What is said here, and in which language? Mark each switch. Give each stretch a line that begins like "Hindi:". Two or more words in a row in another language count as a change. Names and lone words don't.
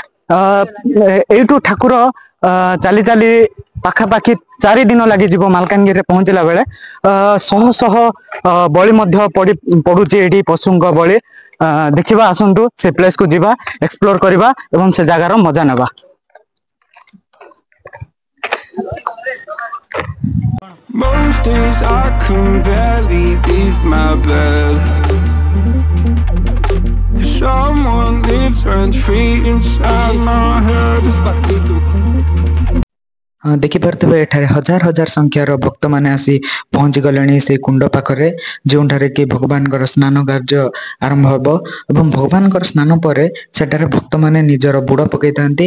Odia: ଏଠୁ ଠାକୁର ଚାଲି ଚାଲି ପାଖା ପାଖି 4 ଦିନ ଲାଗି ଯିବ ମାଲକାନଗିରି ପହଞ୍ଚିଲା ବେଳେ। ଶହ ଶହ ବଳି ମଧ୍ୟ ପଡ଼ୁଛି ଏଠି ପଶୁଙ୍କ ବଳି। ଦେଖିବା ଆସନ୍ତୁ ସେ ପ୍ଲେସ କୁ ଯିବା, ଏକ୍ସପ୍ଲୋର କରିବା ଏବଂ ସେ ଜାଗାର ମଜା ନେବା।
English: Most days I can barely leave my bed, 'cause someone lives rent free inside my head.
Odia: ଦେଖି ପାରୁଥିବେ ଏଠାରେ ହଜାର ହଜାର ସଂଖ୍ୟାର ଭକ୍ତ ମାନେ ଆସି ପହଞ୍ଚି ଗଲେଣି ସେ କୁଣ୍ଡ ପାଖରେ, ଯେଉଁଠାରେ କି ଭଗବାନ କର ସ୍ନାନ କାର୍ଯ୍ୟ ଆରମ୍ଭ ହେବ। ଏବଂ ଭଗବାନ କର ସ୍ନାନ ପରେ ସେଠାରେ ଭକ୍ତ ମାନେ ନିଜର ବୁଡ଼ ପକାଉଛନ୍ତି।